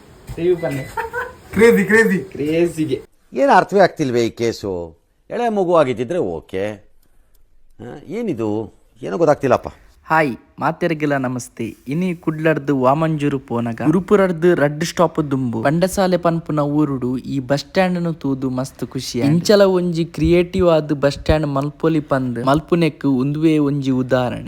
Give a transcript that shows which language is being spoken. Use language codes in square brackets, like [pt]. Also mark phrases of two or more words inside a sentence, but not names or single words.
[tcy] ಟಿವಿ ಪನ್ನೆ [en] crazy crazy [kn] ಕ್ರೇಜಿಗೆ ಏನು ಅರ್ಥವೇ ಆಗ್ತಿಲ್ವೇ ಈ ಕೇಸು. ಎಳೆ ಮಗು ಆಗಿದ್ದಿದ್ರೆ ಓಕೆ, ಏನಿದು ಏನೋ ಗೊತ್ತಾಗ್ತಿಲ್ಲಪ್ಪ. [tcy] ಹಾಯ್ ಮಾತೆರಗಿಲ್ಲ ನಮಸ್ತೆ. ಇನಿ ಕುಡ್ಲರ್ದು ವಾಮಂಜೂರು ಪೋನಗ ಗುರುಪುರರ್ದು ರಡ್ ಸ್ಟಾಪ್ ದುಂಬು ಬಂಡಸಾಲೆ ಪನ್ಪುನ ಊರುಡು ಈ [en] bus stand [tcy] ನು ತೂದು ಮಸ್ತ್ ಖುಷಿ. ಇಂಚಲ ಒಂಜಿ ಕ್ರಿಯೇಟಿವ್ ಆದ್ [en] bus stand [tcy] ಮಲ್ಪೊಲಿ ಪಂದ್ ಮಲ್ಪುನೆಕ್ ಉಂದುವೆ ಒಂಜಿ ಉದಾಹರಣೆ.